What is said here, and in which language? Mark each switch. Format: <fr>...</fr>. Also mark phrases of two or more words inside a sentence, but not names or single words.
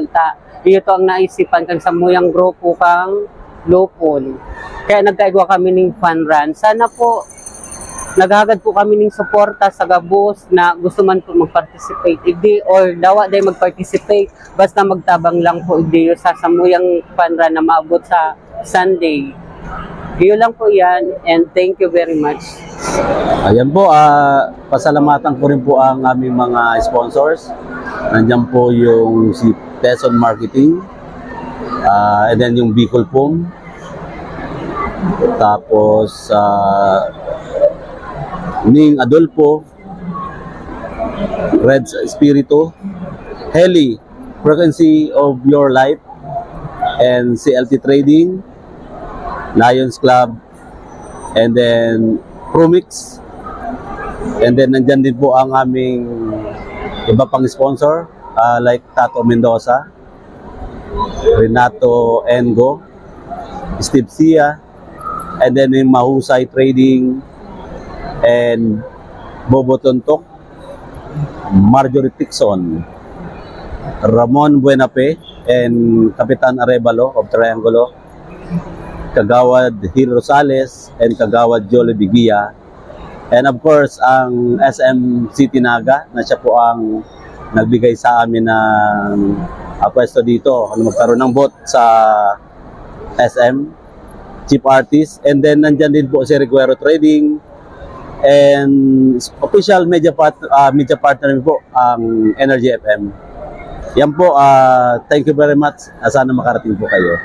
<bik>Iyo to ang naisipan kang Samuyang grupo kang Lupon. Kaya nagkaigwa kami ng</bik> <en>fun run.</en> <bik>Sana po naghagad po kami ng suporta sa gabos na gusto man po mag-participate. Hindi or dawa day mag-participate, basta magtabang lang po hindi sa Samuyang</bik> <en>fun run</en> <bik>na maabot sa Sunday. Iyo lang po yan,</bik> <en>and thank you very much.</en> <tl>Ayan po, pasalamatan ko rin po ang aming mga sponsors. Nandiyan po yung si Teson Marketing,</tl> <en>and then</en> <tl>yung Bicol Pum, tapos Ning Adolfo, Red Spirito, Heli, Frequency of Your Life, and CLT Trading, Lions Club,</tl> <en>and then</en> <tl>Promix,</tl> <en>and then</en> <tl>nandyan din po ang aming iba pang sponsor like Tato Mendoza, Renato Engo, Steve Sia,</tl> <en>and then</en> <tl>yung Mahusay Trading, and Bobo Tontok, Marjorie Tixon, Ramon Buenape, and Kapitan Arevalo of Triangulo, Kagawad Hil Rosales, and Kagawad Jole Bigia.</tl> <en>And of course,</en> <tl>ang SM City Naga na siya po ang nagbigay sa amin ng pwesto dito na magkaroon ng bot sa SM Chief Artist.</tl> <en>And then</en> <tl>nandyan din po si Reguero Trading and</tl> <en>official media partner</en> <tl>po ang Energy FM. Yan po,</tl> <en>thank you very much.</en> <tl>Sana makarating po kayo.</tl>